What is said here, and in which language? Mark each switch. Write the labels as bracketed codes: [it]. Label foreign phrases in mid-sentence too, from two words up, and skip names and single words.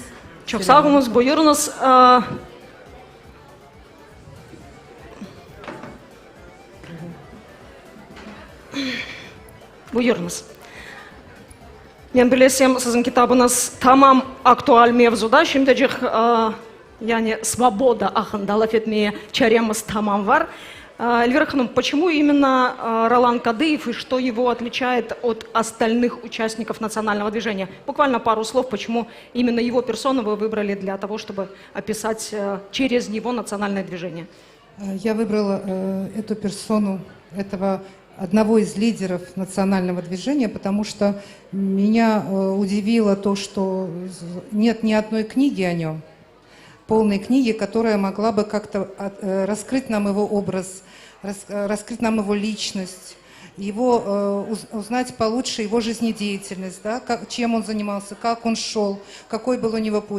[crh] Çok sağ olunuz. Buyurunuz. Buyurunuz. Ben bilesem sizin kitabınız tamam aktual mevzuda. Şimdicik yani svoboda hakkında laf etmeye çaremiz tamam var. [ru] Эльвира Ханым, почему именно Ролан Кадыев и что его отличает от остальных участников национального движения? Буквально пару слов, почему именно его персону вы выбрали для того, чтобы описать через него национальное движение? Я выбрала эту персону, этого одного из лидеров национального движения, потому что меня удивило то, что нет ни одной книги о нем, полной книги, которая могла бы как-то раскрыть нам его образ, раскрыть нам его личность, узнать получше его жизнедеятельность, да, чем он занимался, как он шел, какой был у него путь.